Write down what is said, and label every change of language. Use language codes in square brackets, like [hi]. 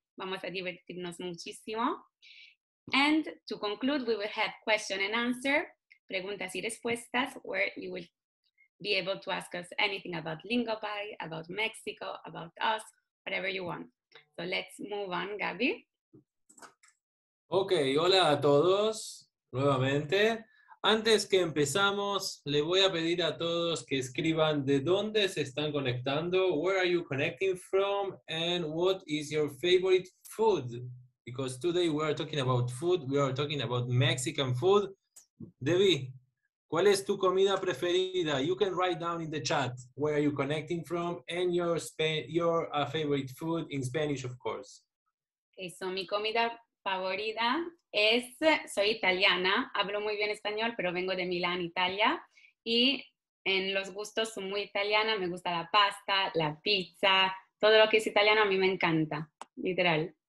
[es] Vamos a divertirnos muchísimo. [en] And to conclude, we will have question and answer, [es] preguntas y respuestas, [en] where you will be able to ask us anything about Lingopie, about Mexico, about us, whatever you want. So let's move on, Gabby. [es] Ok, hola a todos, nuevamente. Antes que empezamos, le voy a pedir a todos que escriban de dónde se están conectando, [en] where are you connecting from, and what is your favorite food? Because today we are talking about food, we are talking about Mexican food. [es] Debbie, ¿cuál es tu comida preferida? [en] You can write down in the chat where are you connecting from and your favorite food in Spanish, of course. Okay, so [es] mi comida favorita es, soy italiana, hablo muy bien español, pero vengo de Milán, Italia, y en los gustos soy muy italiana, me gusta la pasta, la pizza, todo lo que es italiano a mí me encanta, literal.